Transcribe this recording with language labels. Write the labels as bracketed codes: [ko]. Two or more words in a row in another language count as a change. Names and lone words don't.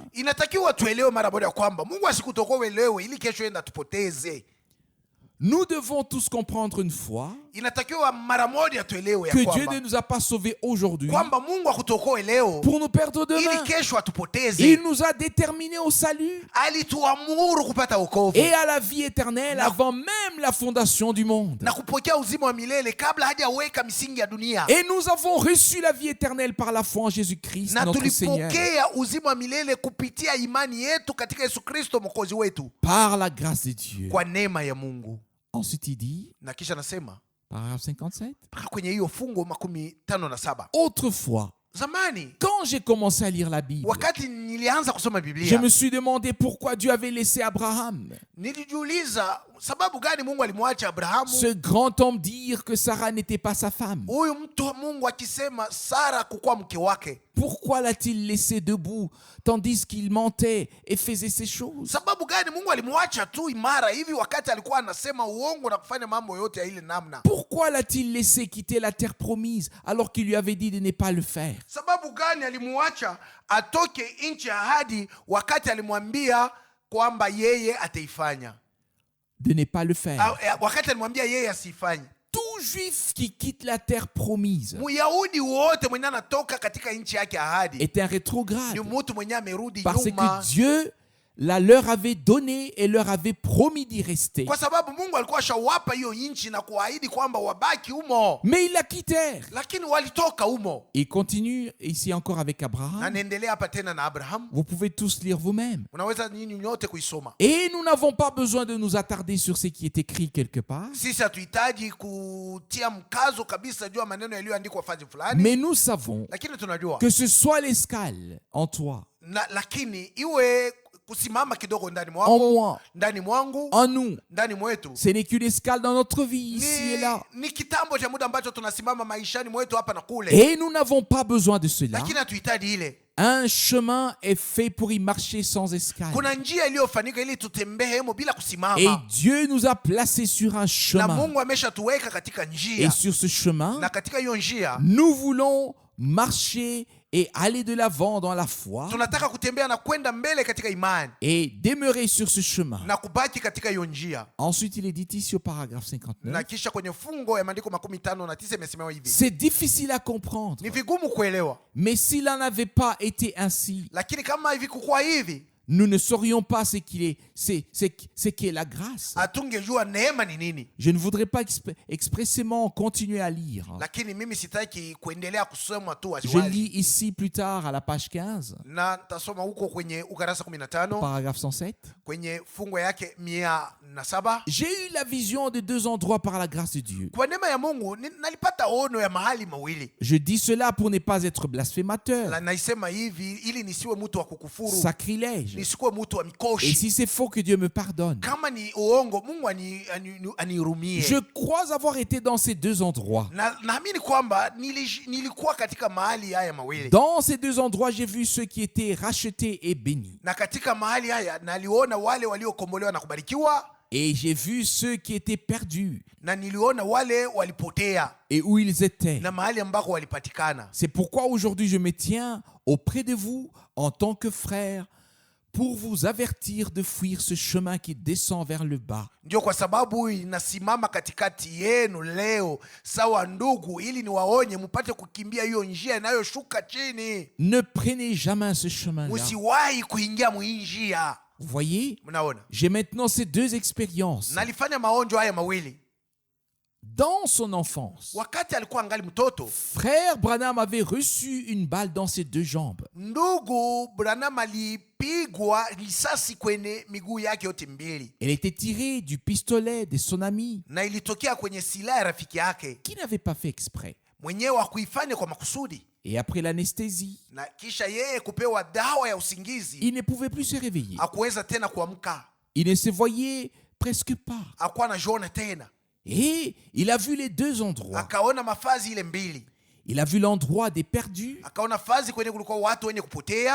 [sw] Inatakiwa tuelewe mara moja kwamba Mungu asikutokoe leo ili kesho enda tupoteze. [fr] Nous devons tous comprendre une fois [sw] Inatakiwa mara moja tuelewe ya [fr] que Dieu [sw] kwamba [fr] ne nous a pas sauvés aujourd'hui [sw] kwamba Mungu akutokoe leo [fr] pour nous perdre [sw] ili [fr] demain. [sw] kesho atupoteze. [fr] Il nous a déterminés au salut [sw] Alituamuru kupata wokovu [fr] et à la vie éternelle avant même la fondation du monde. [sw] na kupokea uzima wa milele kabla hajaweka misingi ya dunia, [fr] Et nous avons reçu la vie éternelle par la foi en Jésus-Christ, [sw] na [fr] notre Seigneur, [sw] tulipokea uzima wa milele kupitia imani yetu katika Yesu Kristo mwokozi wetu, [fr] par la grâce de Dieu. [sw] kwa neema ya Mungu. [fr] Ensuite, il dit, [sw] Na kisha nasema [fr] paragraphe 57, [sw] mpaka kwenye hiyo fungu 57, [fr] autrefois, [sw] zamani [fr] quand j'ai commencé à lire la Bible, [sw] wakati nilianza kusoma [fr] je [sw] Biblia [fr] me suis demandé pourquoi Dieu avait laissé Abraham, [sw] nilijiuliza sababu gani Mungu alimwacha Abrahamu, [fr] ce grand homme, dire que Sarah n'était pas sa femme. [sw] huyu mtu wa Mungu akisema Sara kukuwa mke wake. [fr] Pourquoi l'a-t-il laissé debout tandis qu'il mentait et faisait ces choses? [sw] Sababu gani Mungu alimwacha tu imara hivi wakati alikuwa anasema uongo na kufanya mambo yote ya ile namna? [fr] Pourquoi l'a-t-il laissé quitter la terre promise alors qu'il lui avait dit de ne pas le faire? [sw] Sababu gani alimwacha atoke nchi ya ahadi wakati alimwambia kwamba yeye ataifanya? [fr] De ne pas le faire. [sw] Wakati alimwambia yeye asifanye. [fr] Tout juif qui quitte la terre promise [sw] Muyahudi wote mwenye anatoka katika nchi yake ya ahadi [fr] est un rétrograde [sw] ni mtu mwenye amerudi [fr] parce [sw] nyuma, [fr] que Dieu leur avait donné et leur avait promis d'y rester. [sw] kwa sababu Mungu alikuwa ashawapa hiyo nchi na kuahidi kwamba wabaki humo, [fr] Mais ils la quittèrent. [sw] lakini walitoka humo. [fr] Il continue ici encore avec [sw] Na Abraham. naendelea hapa tena na Abraham, [fr] Vous pouvez tous lire vous-même. [sw] unaweza nyinyi nyote kuisoma. [fr] Et nous n'avons pas besoin de nous attarder sur ce qui est écrit quelque part. [sw] Sisi hatuhitaji kutia mkazo kabisa juu ya maneno yaliyoandikwa fazi fulani, [fr] Mais nous savons [sw] lakini tunajua [fr] que ce soit l'escale en toi, [sw] lakini iwe kusimama kidogo ndani [fr] en [sw] mwangu, [fr] moi, [sw] ndani mwangu, [fr] en nous, [sw] ndani mwetu, [fr] ce n'est qu'une escale dans notre vie, ici et là. [sw] ni kitambo cha muda ambacho tunasimama maishani mwetu hapa na kule, [fr] Et nous n'avons pas besoin de cela. [sw] lakini hatuhitaji ile. [fr] Un chemin est fait pour y marcher sans escale. [sw] Kuna njia iliyofanyika ili tutembee hemo bila [fr] Et [sw] kusimama, [fr] Dieu nous a placés sur un [sw] na [fr] chemin. [sw] Mungu ameshatuweka katika [fr] Et [sw] njia, [fr] sur ce chemin, [sw] na katika hiyo njia [fr] nous voulons marcher et aller de l'avant dans la foi [sw] tunataka kutembea na kwenda mbele katika imani [fr] et demeurer sur ce chemin. [sw] na kubaki katika hiyo njia. [fr] Ensuite, il est dit ici au paragraphe [sw] Na 59, kisha kwenye fungo ya maandiko 59 imesemewa hivi, [fr] c'est difficile à comprendre, [sw] ni vigumu kuelewa, [fr] mais s'il n'en avait pas été ainsi, [sw] lakini kama hivi kukuwa hivi [fr] nous ne saurions pas ce qu'est la grâce. [sw] hatungejua neema ni nini. [fr] Je ne voudrais pas expressément continuer à lire. [sw] Lakini mimi sitaki kuendelea kusoma tu [fr] Je [sw] waziwazi, [fr] lis ici plus tard à la page 15, [sw] na tasoma huko kwenye ukarasa 15 [fr] paragraphe 107. [sw] kwenye fungo yake 107. [fr] J'ai eu la vision de deux endroits par la grâce de Dieu. [sw] Kwa neema ya Mungu nalipata ono ya mahali mawili. [fr] Je dis cela pour ne pas être blasphémateur, [sw] Naisema hivi ili nisiwe mtu wa kukufuru, [fr] sacrilège, [sw] nisikuwe mtu wa [fr] Et [sw] mikoshi. [fr] si c'est faux, que Dieu me pardonne. [sw] Kama ni uongo, Mungu anirumie. [fr] Je crois avoir été dans ces deux endroits. [sw] Naamini kwamba nilikuwa katika mahali haya mawili. [fr] Dans ces deux endroits, j'ai vu ceux qui étaient rachetés et bénis. [sw] Na katika mahali haya naliona wale waliokombolewa na kubarikiwa. [fr] Et j'ai vu ceux qui étaient perdus. [sw] Na niliona wale walipotea. [fr] Et où ils étaient. [sw] Na mahali ambako walipatikana. [fr] C'est pourquoi aujourd'hui je me tiens auprès de vous en tant que frère pour vous avertir de fuir ce chemin qui descend vers le bas. [sw] Ndio kwa sababu inasimama katikati yenu leo sawa ndugu, ili niwaonye mpate kukimbia hiyo njia inayoshuka chini. [fr] Ne prenez jamais ce chemin-là. [sw] Msiwahi kuingia njia. [fr] Vous voyez, [sw] mnaona? [fr] J'ai maintenant ces deux expériences. [sw] Nalifanya maonjo haya mawili. [fr] Dans son enfance, [sw] wakati alikuwa angali mtoto, [fr] frère Branham avait reçu une balle dans ses deux jambes. [sw] Ndugu Branham alipigwa risasi kwenye miguu yake yote mbili. [fr] Elle était tirée du pistolet de son ami, [sw] na ilitokea kwenye silaha ya rafiki yake, [fr] qui n'avait pas fait exprès. [sw] Mwenyewe hakuifanya kwa makusudi. [fr] Et après l'anesthésie, [sw] na kisha yeye kupewa dawa ya usingizi, [fr] il ne pouvait plus se réveiller. [sw] hakuweza tena kuamka. [fr] Il ne se voyait presque pas. [sw] Hakuwa anajiona tena. [fr] Et il a vu les deux endroits. [sw] Akaona mafazi ile mbili. [fr] Il a vu l'endroit des perdus. [sw] Akaona fazi kwenye kulikuwa watu wenye kupotea.